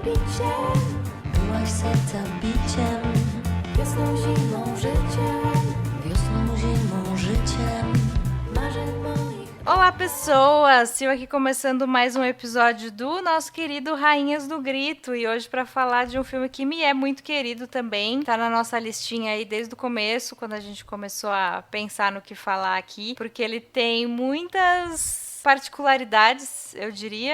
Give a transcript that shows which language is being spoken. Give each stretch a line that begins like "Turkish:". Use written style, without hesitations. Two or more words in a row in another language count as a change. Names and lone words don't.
Polish: się, byłaś serca biciem, wiosną, zimą, życiem, wiosną, zimą, życiem, marzeń moich.
Portuguese: Olá, pessoas! Sil aqui começando mais um episódio do nosso querido Rainhas do Grito, e hoje para falar de um filme que me é muito querido também, tá na nossa listinha aí desde o começo, quando a gente começou a pensar no que falar aqui, porque ele tem muitas particularidades, eu diria.